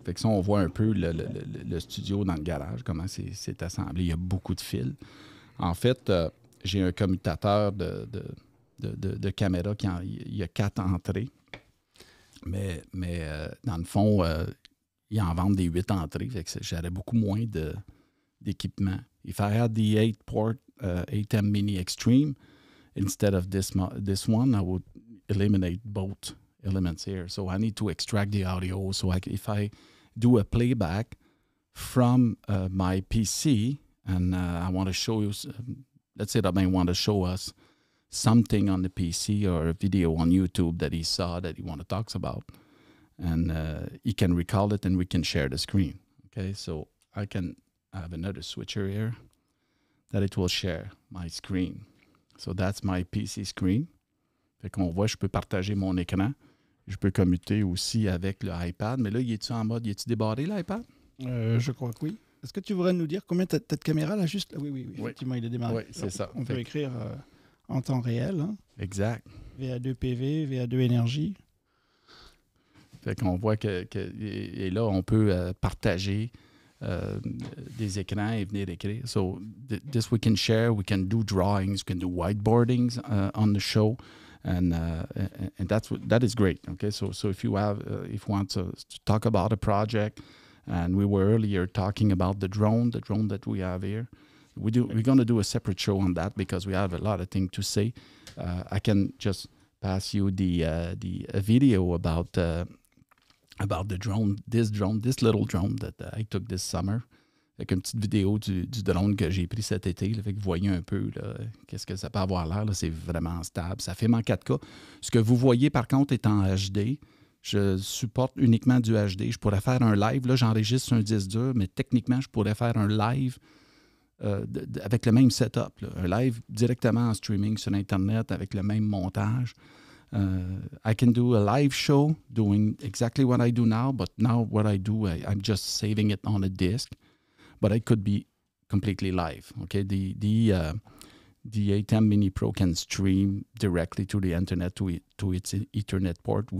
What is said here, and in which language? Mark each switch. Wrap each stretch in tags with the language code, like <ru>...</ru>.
<fr>Fait que ça, on voit un peu le studio dans le garage, comment c'est assemblé. Il y a beaucoup de fils. En fait, j'ai un commutateur de caméra il y a 4 entrées. Mais dans le fond, ils en vendent des 8 entrées. Fait que j'aurais beaucoup moins d'équipement.</fr> <en>If I had the 8-port ATEM Mini Extreme, instead of this one, I would eliminate both elements here. So I need to extract the audio. So if I do a playback from my PC and I want to show you, let's say that I want to show us something on the PC or a video on YouTube that he saw that he want to talk about, and he can recall it and we can share the screen. Okay, so I can have another switcher here that it will share my screen. So that's my PC screen.</en> <fr>Fait qu'on voit, je peux partager mon écran. Je peux commuter aussi avec le iPad. Mais là, il est-tu en mode, il est-tu débarré l'iPad? Je crois que oui. Est-ce que tu voudrais nous dire combien tu as de caméra là juste? Oui, effectivement, il est démarré. Oui, c'est ça. On peut écrire en temps réel. Hein. Exact. VA2 PV, VA2 énergie. Fait qu'on voit et là, on peut partager des écrans et venir écrire.</fr> <en>So this we can share, we can do drawings, we can do whiteboardings on the show, and that is great. Okay, so if you want to talk about a project, and we were earlier talking about the drone that we have here. We're going to do a separate show on that because we have a lot of things to say. I can just pass you the video about the drone, this little drone that I took this summer.</en> <fr>Avec une petite vidéo du drone que j'ai pris cet été. Là, fait que vous voyez un peu qu'est-ce que ça peut avoir l'air. Là, c'est vraiment stable. Ça filme en 4K. Ce que vous voyez, par contre, est en HD. Je supporte uniquement du HD. Je pourrais faire un live. Là, j'enregistre sur un disque dur, mais techniquement, je pourrais faire un live avec le même setup. Là. Un live directement en streaming sur Internet avec le même montage.</fr> <en>I can do a live show doing exactly what I do now, but now what I do, I'm just saving it on a disk, but it could be completely live. Okay, the ATEM Mini Pro can stream directly to the internet to its Ethernet port.</en>